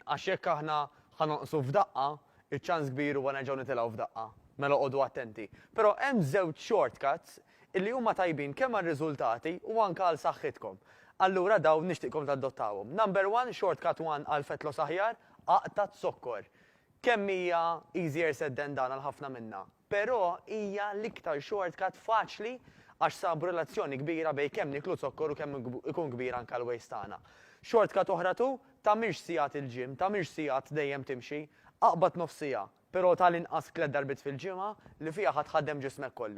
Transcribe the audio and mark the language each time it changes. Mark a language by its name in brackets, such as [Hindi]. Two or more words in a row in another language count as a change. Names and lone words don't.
[Maltese] Għax jekk aħna ħanoqsu f'daqqa, iċ-ċans kbir huwa nerġgħu nitilgħu f'daqqa. Mela qogħdu attenti. Però hemm żewġ shortcuts illi huma tajbin kemm għar-riżultati u anke għal saħħitkom. Allura dawn nixtieqkom tadottawhom. Number 1, shortcut 1 għal [English] fat loss [Maltese] aħjar, aqta zokkor. Kemm hija [English] easier said than done [Maltese] għal ħafna minnha. Però hija l-iktar shortcut faċli għax sabu relazzjoni kbira bej kemm niklu zokkor u kemm ikun kbir anke l-waist tagħna. Shortcut oħra tu, tagħmilx sigħat il-ġim, tagħmilx sigħat dejjem timxi, aqbad nofsija, però tal-inqas 3 darbit fil-ġimgħa li fiha ħadħaddem ġismek kollu.